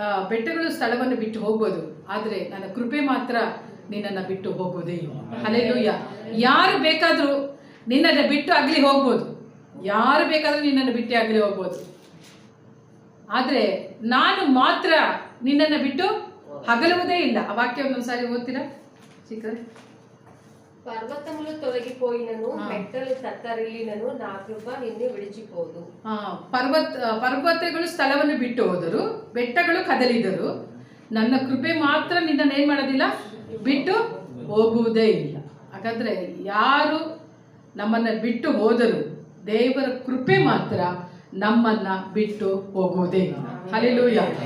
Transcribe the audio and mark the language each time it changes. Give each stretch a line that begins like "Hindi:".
Kannada: ಬೆಟ್ಟಗಳು ಸ್ಥಳವನ್ನು ಬಿಟ್ಟು ಹೋಗ್ಬೋದು, ಆದರೆ ನನ್ನ ಕೃಪೆ ಮಾತ್ರ ನಿನ್ನನ್ನು ಬಿಟ್ಟು ಹೋಗೋದೇ ಇಲ್ಲ. ಹಲ್ಲೆಲೂಯಾ. ಯಾರು ಬೇಕಾದರೂ ನಿನ್ನನ್ನು ಬಿಟ್ಟು ಆಗಲಿ ಹೋಗ್ಬೋದು, ಯಾರು ಬೇಕಾದರೂ ನಿನ್ನನ್ನು ಬಿಟ್ಟೇ ಆಗಲಿ ಹೋಗ್ಬೋದು, ಆದರೆ ನಾನು ಮಾತ್ರ ನಿನ್ನನ್ನು ಬಿಟ್ಟು ಹಗಲುವುದೇ ಇಲ್ಲ. ಆ ವಾಕ್ಯವನ್ನು ಒಂದ್ಸಾರಿ ಓದ್ತೀರಾ ಸಿಕ್ಕರೆ?
Telugu: పర్వతములు తొలగిపోయినను మెట్టలు తత్తరిల్లినను నా కృప నిన్ను విడిచిపోదు.
Kannada: ಪರ್ವತಗಳು ಸ್ಥಳವನ್ನು ಬಿಟ್ಟು ಹೋದರು, ಬೆಟ್ಟಗಳು ಕದಲಿದರು, ನನ್ನ ಕೃಪೆ ಮಾತ್ರ ನಿನ್ನನ್ನು ಏನು ಮಾಡೋದಿಲ್ಲ, ಬಿಟ್ಟು ಹೋಗುವುದೇ ಇಲ್ಲ. ಹಾಗಾದ್ರೆ ಯಾರು ನಮ್ಮನ್ನು ಬಿಟ್ಟು ಹೋದರು, ದೇವರ ಕೃಪೆ ಮಾತ್ರ ನಮ್ಮನ್ನ ಬಿಟ್ಟು ಹೋಗುವುದೇ ಇಲ್ಲ. ಹಲ್ಲೆಲೂಯಾ.